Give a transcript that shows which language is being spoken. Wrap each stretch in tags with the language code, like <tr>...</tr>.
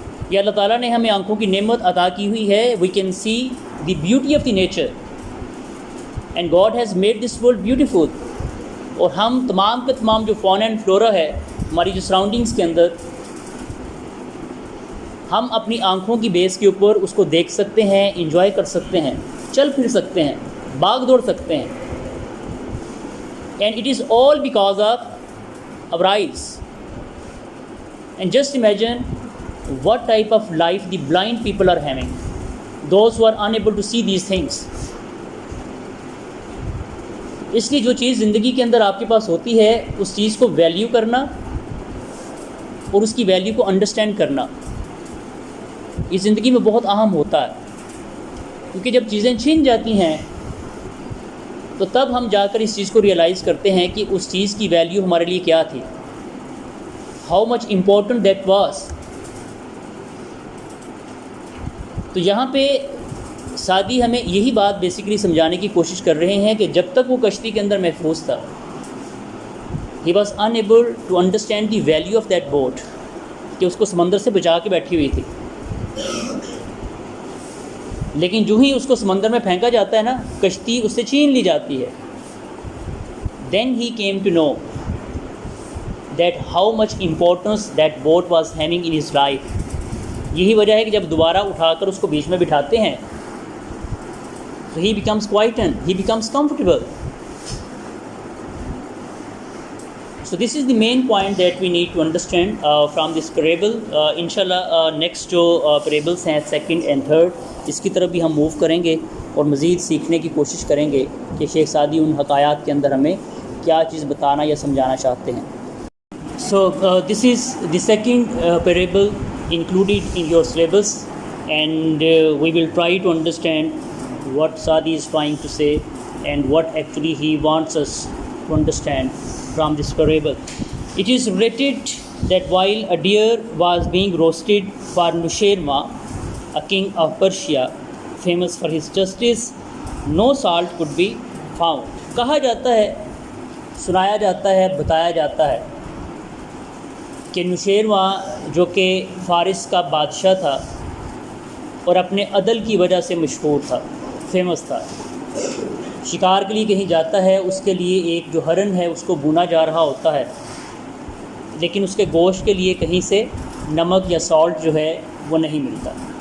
<ur>یہ اللہ تعالیٰ نے ہمیں آنکھوں کی نعمت عطا کی ہوئی ہے.</ur> <en>We can see the beauty of the nature and God has made this world beautiful.</en> <ur>اور ہم تمام کے تمام جو فون اینڈ فلورا ہے ہماری جو سراؤنڈنگس کے اندر، ہم اپنی آنکھوں کی بیس کے اوپر اس کو دیکھ سکتے ہیں، انجوائے کر سکتے ہیں، چل پھر سکتے ہیں، بھاگ دوڑ سکتے ہیں.</ur> <en>And it is all because of our eyes. And just imagine what type of life the blind people are having, those who are unable to see these things.</en> <ur>اس لیے جو چیز زندگی کے اندر آپ کے پاس ہوتی ہے اس چیز کو ویلیو کرنا اور اس کی ویلیو کو انڈرسٹینڈ کرنا یہ زندگی میں بہت اہم ہوتا ہے. کیونکہ جب چیزیں چھن جاتی ہیں تو تب ہم جا کر اس چیز کو ریئلائز کرتے ہیں کہ اس چیز کی ویلیو ہمارے لیے کیا تھی،</ur> <en>How much important that was.</en> <ur>تو یہاں پہ سعدی ہمیں یہی بات بیسیکلی سمجھانے کی کوشش کر رہے ہیں کہ جب تک وہ کشتی کے اندر محفوظ تھا،</ur> <en>He was unable to understand the value of that boat,</en> <ur>کہ اس کو سمندر سے بچا کے بیٹھی ہوئی تھی. لیکن جو ہی اس کو سمندر میں پھینکا جاتا ہے نا، کشتی اس سے چھین لی جاتی ہے.</ur> <en>Then he came to know that how much importance that boat was having in his life.</en> <ur>یہی وجہ ہے کہ جب دوبارہ اٹھا کر اس کو بیچ میں بٹھاتے ہیں</ur> <en>so he becomes quietened, he becomes comfortable. So this is the main point that we need to understand from this parable.</en> <ur>Inshallah next جو parables ہیں</ur> <en>second and third</en> <ur>اس کی طرف بھی ہم موو کریں گے اور مزید سیکھنے کی کوشش کریں گے کہ شیخ سعدی ان حکایات کے اندر ہمیں کیا چیز بتانا یا سمجھانا چاہتے ہیں.</ur> <en>So this is the second parable included in your syllabus, and we will try to understand what Sadi is trying to say and what actually he wants us to understand from this parable. It is related that while a deer was being roasted for Nushairwan, a king of Persia, famous for his justice, no salt could be found.</en> <ur>کہا جاتا ہے، سنایا جاتا ہے، بتایا جاتا ہے کہ نوشیروان جو کہ فارس کا بادشاہ تھا اور اپنے عدل کی وجہ سے مشہور تھا، فیمس تھا، شکار کے لیے کہیں جاتا ہے، اس کے لیے ایک جو ہرن ہے اس کو بھونا جا رہا ہوتا ہے، لیکن اس کے گوشت کے لیے کہیں سے نمک یا سالٹ جو ہے وہ نہیں ملتا.</ur>